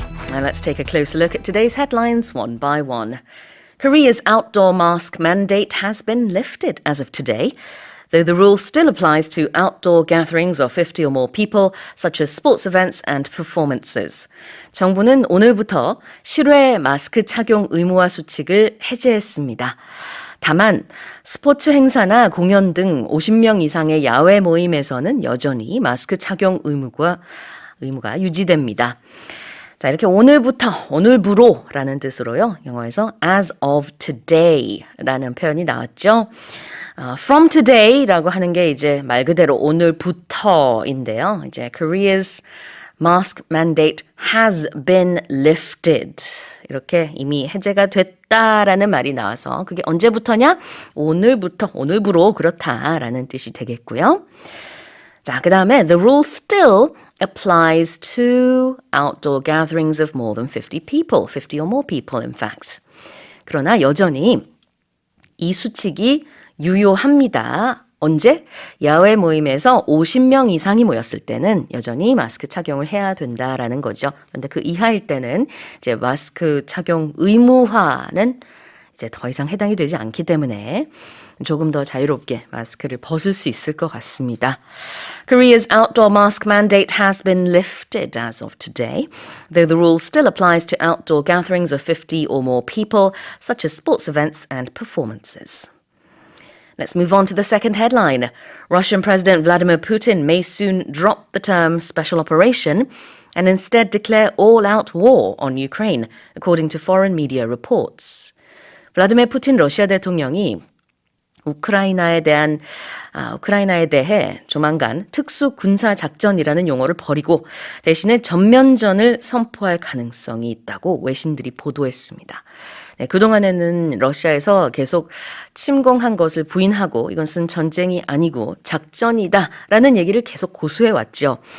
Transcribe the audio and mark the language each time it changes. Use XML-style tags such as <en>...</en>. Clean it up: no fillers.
<en>Now let's take a closer look at today's headlines one by one. Korea's outdoor mask mandate has been lifted as of today, though the rule still applies to outdoor gatherings of 50 or more people, such as sports events and performances.</en> <ko>정부는 오늘부터 실외 마스크 착용 의무화 수칙을 해제했습니다. 다만 스포츠 행사나 공연 등 50명 이상의 야외 모임에서는 여전히 마스크 착용 의무가 유지됩니다. 자, 이렇게 오늘부터, 오늘부로라는 뜻으로요. 영어에서</ko> <en>as of today</en> <ko>라는 표현이 나왔죠. From today라고 하는 게 이제 말 그대로 오늘부터인데요.</ko> <en>이제 Korea's mask mandate has been lifted.</en> <ko>이렇게 이미 해제가 됐다라는 말이 나와서 그게 언제부터냐? 오늘부터, 오늘부로 그렇다라는 뜻이 되겠고요.</ko> <en>자, 그 다음에 the rule still applies to outdoor gatherings of more than 50 people, 50 or more people in fact.</en> <ko>그러나 여전히 이 수칙이 유효합니다. 언제? 야외 모임에서 50명 이상이 모였을 때는 여전히 마스크 착용을 해야 된다라는 거죠. 그런데 그 이하일 때는 이제 마스크 착용 의무화는 이제 더 이상 해당이 되지 않기 때문에 조금 더 자유롭게 마스크를 벗을 수 있을 것 같습니다.</ko> <en>Korea's outdoor mask mandate has been lifted as of today, though the rule still applies to outdoor gatherings of 50 or more people, such as sports events and performances. Let's move on to the second headline. Russian President Vladimir Putin may soon drop the term special operation and instead declare all-out war on Ukraine, according to foreign media reports.</en> <ko>블라디미르 푸틴 러시아 대통령이 우크라이나에 대해 조만간 특수 군사 작전이라는 용어를 버리고 대신에 전면전을 선포할 가능성이 있다고 외신들이 보도했습니다. 네, 그동안에는 러시아에서 계속 침공한 것을 부인하고 이것은 전쟁이 아니고 작전이다라는 얘기를 계속 고수해왔죠.</ko>